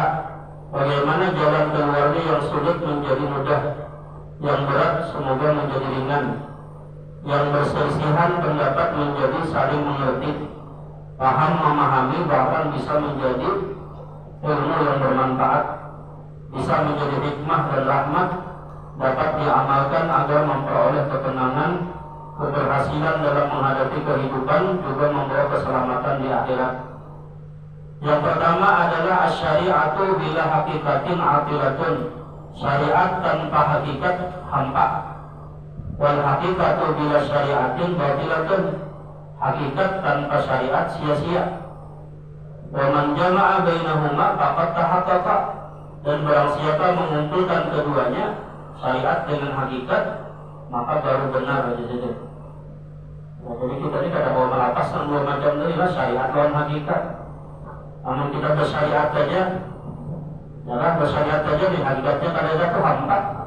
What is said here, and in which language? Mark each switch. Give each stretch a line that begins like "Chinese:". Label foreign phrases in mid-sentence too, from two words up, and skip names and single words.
Indonesian: Bagaimana jalan keluarnya yang sulit menjadi mudah, yang berat semoga menjadi ringan, yang berselisihan pendapat menjadi saling mengerti, paham memahami, bahkan bisa menjadi ilmu yang bermanfaat, bisa menjadi hikmah dan rahmat, dapat diamalkan agar memperoleh ketenangan, keberhasilan dalam menghadapi kehidupan, juga membawa keselamatan di akhirat. Yang pertama adalah
Arabic: الشريعة بلا حقيقة عاطلة,
Indonesian: syariat tanpa hakikat hampa.
Arabic: والحقيقة بلا شريعة باطلة,
Indonesian: hakikat tanpa syariat sia-sia.
Arabic: ومن جمع بينهما فقد تحقق,
Indonesian: dan barang siapa mengumpulkan keduanya, syariat dengan hakikat, maka baru benar saja.
Banjar: Nah, jadi kita ini kada mau melapaskan dua macam ini lah, syariat lawan hakikat. Namun kita bersyariat saja, ya bersyariat saja di hakikatnya kada ada tuh hampa.